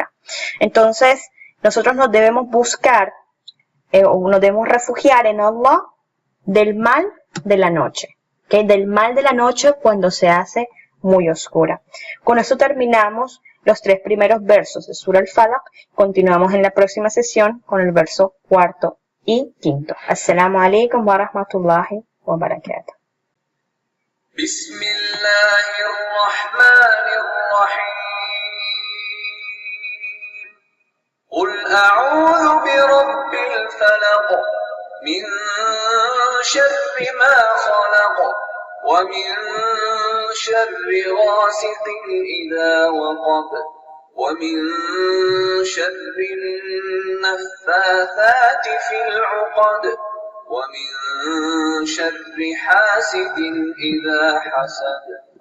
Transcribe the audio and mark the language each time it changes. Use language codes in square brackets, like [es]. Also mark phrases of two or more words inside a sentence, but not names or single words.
[es] Entonces, nosotros nos debemos buscar o nos debemos refugiar en Allah del mal de la noche, ¿okay? Del mal de la noche cuando se hace muy oscura. Con esto terminamos los 3 primeros versos de Sura Al-Falaq. Continuamos en la próxima sesión con el verso 4 y 5. [ar] السلام عليكم ورحمة الله وبركاته. Bismillahirrahmanirrahim. قل أعوذ برب الفلق من شر ما خلق ومن شر غاسق إذا وقب ومن شر النفاثات في العقد ومن شر حاسد إذا حسد